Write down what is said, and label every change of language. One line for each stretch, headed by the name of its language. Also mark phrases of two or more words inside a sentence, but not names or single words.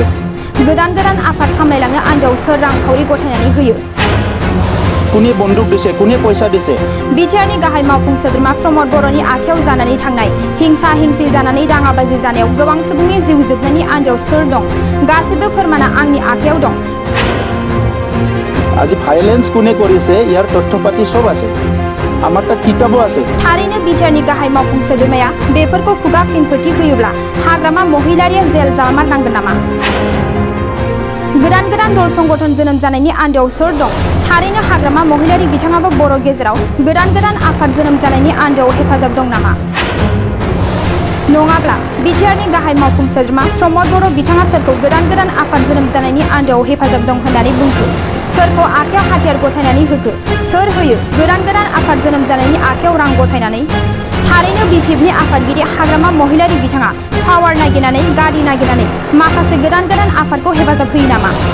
Bodo: गोदान गोदान आफाद सामलायलांनो आन्दोआव सोर रांखावरि गथायनानै होयो
Assamese: কোনে বন্দুক দিছে কোনে পইচা দিছে
Bodo: बिटिआरनि गाहाय मावफुं सोद्रोमा प्रमद बर'नि आखायाव जानानै थांनाय हिंसा हिंसि जानानै दाङाबाजि जानायाव गोबां सुबुंनि जिउ जोबनायनि आन्दोआव सोर दं गासिबो फोरमाना आंनि आखायाव दं
Assamese: আজি ভায়োলেন্স কোনে কৰিছে ইয়াৰ তথ্যপাতি সব আছে আমাৰ তাত কিতাবো আছে
Bodo: थारैनो बिटिआरनि गाहाय मावफुं सोद्रोमाया बेफोरखौ खुगा खेंफोरथि होयोब्ला हाग्रामा महिलारिया जेल जामारनांगोन नामा गोदान गोदान दल संगठन जोनोम जानायनि आन्दोआव सोर दं थारैनो हाग्रामा महिलारि बिथाङाबो बर' गेजेराव गोदान गोदान आफाद जोनोम जानायनि आन्दोआव हेफाजाब दं नामा नङाब्ला बिटिआरनि गाहाय मावफुं सोद्रोमा प्रमद बर' बिथाङा सोरखौ गोदान गोदान आफाद जोनोम जानायनि आन्दोआव हेफाजाब दं होननानै बुंखो सोरखौ आखायाव हाथियार गथायनानै होखो सोर होयो गोदान गोदान आफाद जोनोम जानायनि आखायाव रां गथायनानै थारैनो बिपिएफनि आफादगिरि हाग्रामा महिलारि बिथाङा पावार नागिरनानै गारि नागिरनानै माखासे गोदान गोदान आफादखौ हेफाजाब होयो नामा